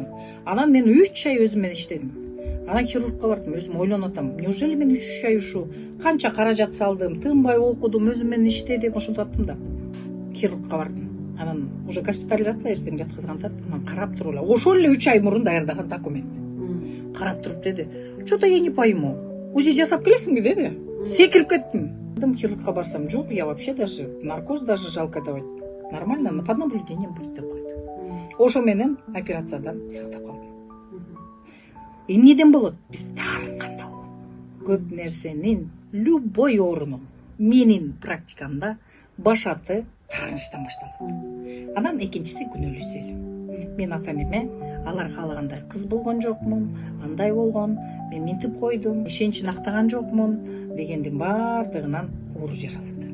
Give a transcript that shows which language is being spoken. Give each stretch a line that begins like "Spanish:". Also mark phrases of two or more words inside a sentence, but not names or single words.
Kyrgyz: Анан мен 3 ай өзүм менен иштедим. Анан хирургка бардым, өзүм ойлонуп атам. Неужели мен 3 ай ушу канча каражат салдым, тынбай окудум, өзүм менен иштедим, ошентип аттым да. Хирургка бардым. Анан уже госпитализация эртең жаткызгантат. Анан карап туруп эле, ошол эле 3 ай мурун даярдаган документ. Карап туруп деди,
Russian: что-то я не пойму.
Kyrgyz: УЗИ жасап келесиңби деди. Секирип кеттим. Хирургка барсам, жок,
Russian: я вообще даже наркоз даже жалко давать. Нормально, под наблюдением будет
Kyrgyz: деп койду. Ошо менен операциядан сактап калдым. Эмнеден болот? Биз таарынганда болот. Көп нерсенин любой орunu менин практикамда башаты таарынычтан башталат. Анан экинчиси күнөөлүү сезим. Мен ата энеме алар каалагандай кыз болгон жокмун, андай болгон, мен минтип койдум, ишеничин актаган жокмун дегендин баардыгынан оор жаралат.